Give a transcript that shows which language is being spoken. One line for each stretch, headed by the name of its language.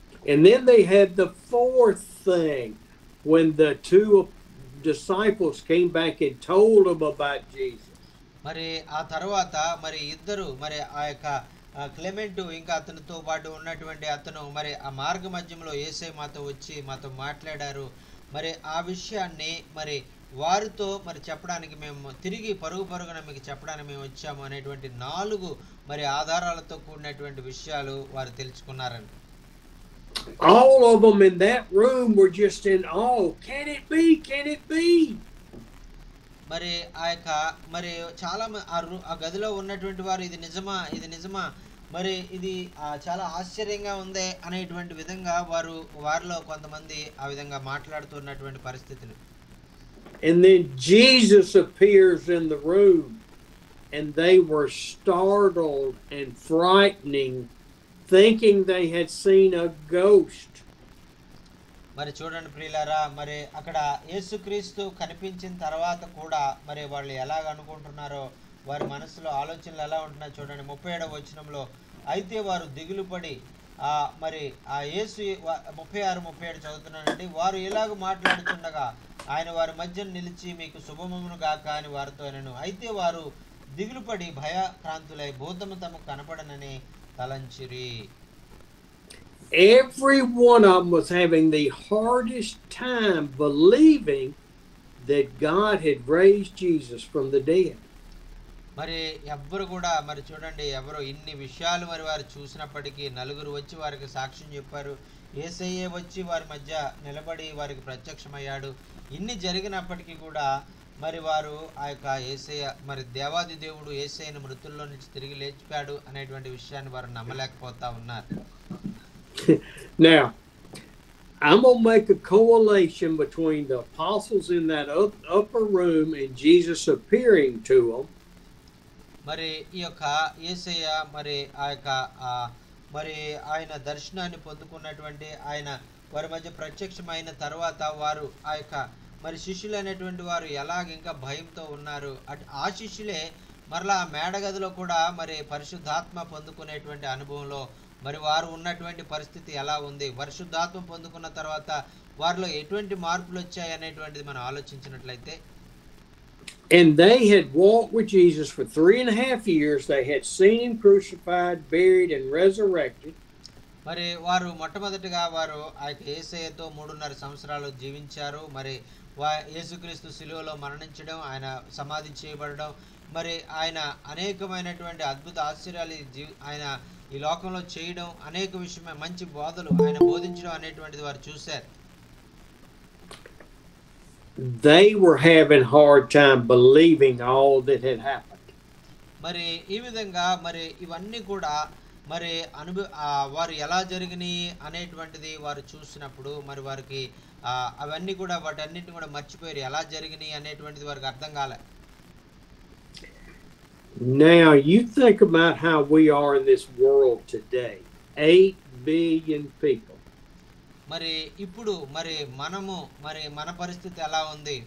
English: And then they had the fourth thing when the two disciples came back and told them about Jesus.
Telugu: మరి ఆ తర్వాత మరి ఇద్దరు మరి ఆ యొక్క క్లెమెంటు ఇంకా అతనితో పాటు ఉన్నటువంటి అతను మరి ఆ మార్గ మధ్యంలో యేసయ్య మాతో వచ్చి మాతో మాట్లాడారు. మరి ఆ విషయాన్ని మరి వారితో మరి చెప్పడానికి మేము తిరిగి పరుగున మీకు చెప్పడానికి మేము వచ్చాము అనేటువంటి 4 మరి ఆధారాలతో కూడినటువంటి విషయాలు వారు తెలుసుకున్నారండి.
English: All of them in that room were just in awe. Can it be? Can it be?
Telugu: మరి ఆ యొక్క మరి చాలా ఆ గదిలో ఉన్నటువంటి వారు ఇది నిజమా మరి ఇది చాలా ఆశ్చర్యంగా ఉందే అనేటువంటి విధంగా వారిలో కొంతమంది ఆ విధంగా మాట్లాడుతున్నటువంటి పరిస్థితులు.
English: And then Jesus appears in the room, and they were startled and frightening, thinking they had seen a ghost.
Telugu: మరి చూడండి ప్రియులారా, మరి అక్కడ యేసుక్రీస్తు కనిపించిన తర్వాత కూడా మరి వాళ్ళు ఎలాగ అనుకుంటున్నారో, వారి మనసులో ఆలోచనలు ఎలా ఉంటున్నాయో చూడండి. 37వ వచనంలో, అయితే వారు దిగులు పడి మరి ఆ యేసు 36, 37 చదువుతున్నానండి. వారు ఇలాగ మాట్లాడుతుండగా ఆయన వారి మధ్య నిలిచి మీకు శుభమమును గాక అని వారితో అనెను. అయితే వారు దిగులు పడి భయక్రాంతులై భూతము తమకు కనపడనని తలంచిరి.
English: Every one of them was having the hardest time believing that God had raised Jesus from the dead.
Telugu: మరి ఎవ్వరు కూడా మరి చూడండి, ఎవరు ఇన్ని విషయాలు మరి వారు చూసినప్పటికీ నలుగురు వచ్చి వారికి సాక్ష్యం చెప్పారు. యేసయ్యే వచ్చి వారి మధ్య నిలబడి వారికి ప్రత్యక్షమయ్యాడు. ఇన్ని జరిగినప్పటికీ కూడా మరి వారు ఆ యొక్క యేసయ్య మరి దేవాది దేవుడు యేసయ్యను మృతుల్లో నుంచి తిరిగి లేచిపాడు అనేటువంటి విషయాన్ని వారు నమ్మలేకపోతా ఉన్నారు.
English: Now, I'm going to make a correlation between the apostles in that upper room and Jesus appearing to them.
Telugu: మరి ఈ యొక్క యేసయ్య మరి ఆ యొక్క మరి ఆయన దర్శనాన్ని పొందుకున్నటువంటి ఆయన వారి మధ్య ప్రత్యక్షమైన తర్వాత వారు ఆ యొక్క మరి శిష్యులు అనేటువంటి వారు ఎలాగ ఇంకా భయంతో ఉన్నారు. ఆ శిష్యులే మరలా ఆ మేడగదిలో కూడా మరి పరిశుద్ధాత్మ పొందుకునేటువంటి అనుభవంలో మరి వారు ఉన్నటువంటి పరిస్థితి ఎలా ఉంది, పరిశుద్ధాత్మ పొందుకున్న తర్వాత వారిలో ఎటువంటి మార్పులు వచ్చాయి అనేటువంటిది మనం ఆలోచించినట్లయితే,
English: and they had walked with Jesus for 3.5 years. They had seen him crucified, buried, and resurrected.
Telugu: మరి వారు మొట్టమొదటిగా వారు ఆ యొక్క యేసయ్యతో 3.5 సంవత్సరాలు జీవించారు. మరి యేసుక్రీస్తు శిలువలో మరణించడం, ఆయన సమాధి చేయబడడం, మరి ఆయన అనేకమైనటువంటి అద్భుత ఆశ్చర్యాలు ఆయన ఈ లోకంలో చేయడం, అనేక విషయమే మంచి బోధలు ఆయన బోధించడం అనేటువంటిది వారు చూశారు.
English: They were having hard time believing all that had happened.
Telugu: మరి ఈ విధంగా మరి ఇవన్నీ కూడా మరి వారు ఎలా జరిగినాయి అనేటువంటిది వారు చూసినప్పుడు మరి వారికి అవన్నీ కూడా వాటన్నిటిని కూడా మర్చిపోయారు. ఎలా జరిగినాయి అనేటువంటిది వారికి అర్థం కాలే.
English: Now you think about how we are in this world today. 8 billion people.
Telugu: మరి ఇప్పుడు మరి మనము మరి మన పరిస్థితి ఎలా ఉంది?